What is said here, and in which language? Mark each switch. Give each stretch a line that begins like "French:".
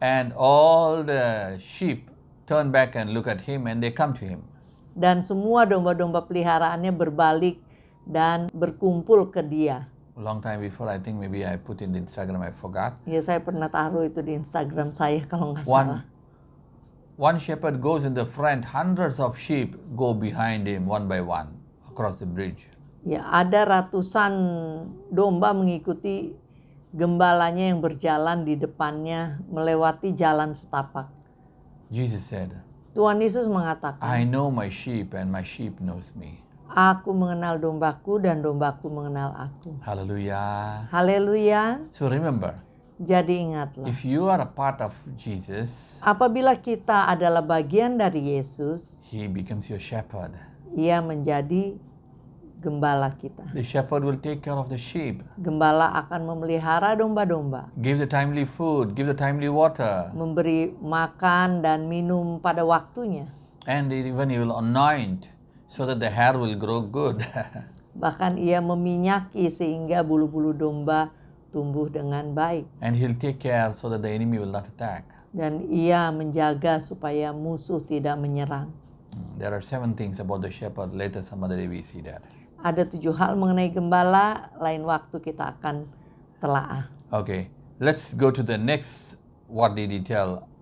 English: and all the sheep turn back and look at him and they come to him.
Indonesian: dan semua domba-domba peliharaannya berbalik dan berkumpul ke dia.
English: A long time before, I think maybe I put in the Instagram, I forgot.
Indonesian: Ya, saya pernah taruh itu di Instagram saya kalau nggak salah.
English: One shepherd goes in the front, hundreds of sheep go behind him one by one across the bridge.
Indonesian: Ya, ada ratusan domba mengikuti gembalanya yang berjalan di depannya melewati jalan setapak.
English: Jesus said,
Indonesian: Tuhan Yesus mengatakan,
English: I know my sheep and my sheep knows me.
Indonesian: Aku mengenal dombaku dan dombaku mengenal aku.
English: Hallelujah.
Indonesian: Haleluya.
English: So remember,
Indonesian: Jadi ingatlah,
English: if you are a part of Jesus,
Indonesian: apabila kita adalah bagian dari Yesus,
English: he becomes your shepherd.
Indonesian: Ia menjadi gembala kita.
English: The shepherd will take care of the sheep,
Indonesian: Gembala akan memelihara domba-domba,
English: give the timely food, give the timely water,
Indonesian: memberi makan dan minum pada waktunya.
English: and even he will anoint so that the hair will grow good.
Indonesian: Bahkan ia meminyaki sehingga bulu-bulu domba tumbuh dengan baik.
English: And he'll take care so that the enemy will not attack.
Indonesian: Dan ia menjaga supaya musuh tidak menyerang.
English: There are 7 things about the shepherd. Later some other day we see that.
Indonesian: Ada 7 hal mengenai gembala, lain waktu kita akan telaah.
English: Okay, let's go to the next. What did he tell?